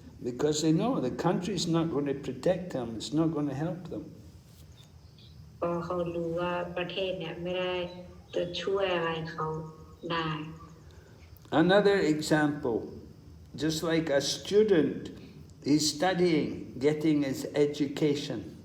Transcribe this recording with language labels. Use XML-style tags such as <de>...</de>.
<en>Because they know the country is not going to protect them, it's not going to help them.</en> <th>เพราะเขารู้ว่าประเทศเนี่ยไม่ได้จะช่วยอะไรเขาได้</th> <en>Another example, just like a student is studying, getting his education.</en>